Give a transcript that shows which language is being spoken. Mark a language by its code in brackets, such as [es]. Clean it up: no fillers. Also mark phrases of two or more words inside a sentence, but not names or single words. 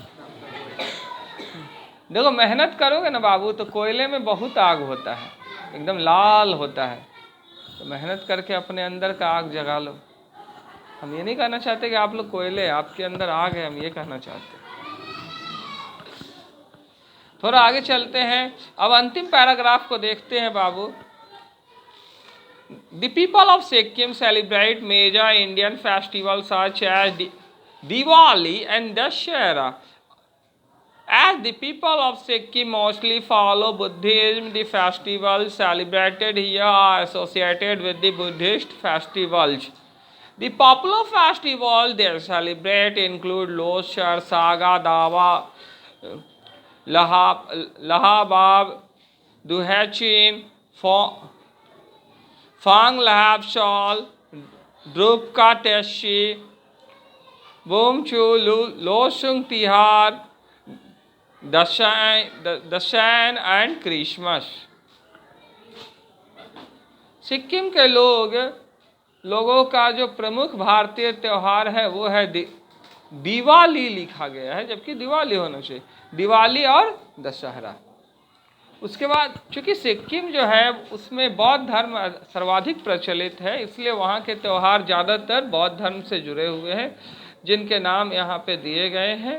[hi] देखो, मेहनत करोगे ना बाबू तो कोयले में बहुत आग होता है, एकदम लाल होता है। तो मेहनत करके अपने अंदर का आग जगा लो। हम ये नहीं कहना चाहते कि आप लोग कोयले, आपके अंदर आग है, हम ये कहना चाहते हैं। थोड़ा आगे चलते हैं, अब अंतिम पैराग्राफ को देखते हैं बाबू। [en] The people of Sikkim celebrate major Indian festivals such as Diwali and Dussehra. As the people of Sikkim mostly follow Buddhism, the festivals celebrated here are associated with the Buddhist festivals. The popular festivals they celebrate include Loshar, Saga, Dawa, Lahabab, Duhachin, Fang Lahab Shal, Drupka Teshi, Bumchu, Losung Tihar, Dashan and Christmas. [hi] सिक्किम के लोगों का जो प्रमुख भारतीय त्यौहार है वो है दिवाली लिखा गया है, जबकि दिवाली होना चाहिए, दिवाली और दशहरा। उसके बाद चूंकि सिक्किम जो है उसमें बौद्ध धर्म सर्वाधिक प्रचलित है, इसलिए वहाँ के त्यौहार ज़्यादातर बौद्ध धर्म से जुड़े हुए हैं, जिनके नाम यहाँ पे दिए गए हैं।